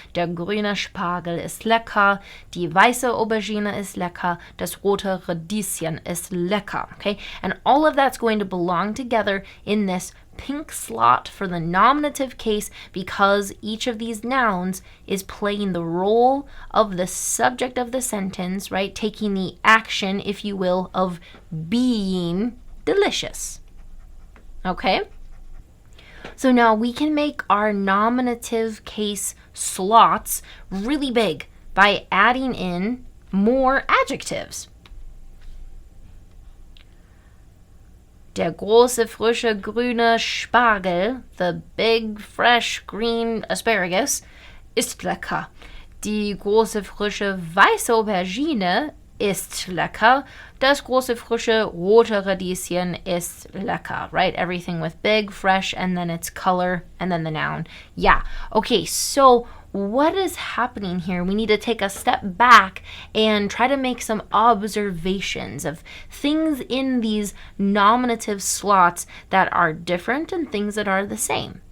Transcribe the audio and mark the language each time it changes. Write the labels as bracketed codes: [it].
[de] Der grüne Spargel ist lecker. Die weiße Aubergine ist lecker. Das rote Radieschen ist lecker. [en] Okay? And all of that's going to belong together in this pink slot for the nominative case, because each of these nouns is playing the role of the subject of the sentence, right? Taking the action, if you will, of being delicious. Okay? So now we can make our nominative case slots really big by adding in more adjectives. [de] Der große, frische, grüne Spargel, [en] the big, fresh, green asparagus, [de] ist lecker. Die große, frische, weiße Aubergine ist lecker. Das große, frische, rote Radieschen ist lecker, right? [en] Everything with big, fresh, and then its color, and then the noun. Yeah. Okay, so what is happening here? We need to take a step back and try to make some observations of things in these nominative slots that are different and things that are the same.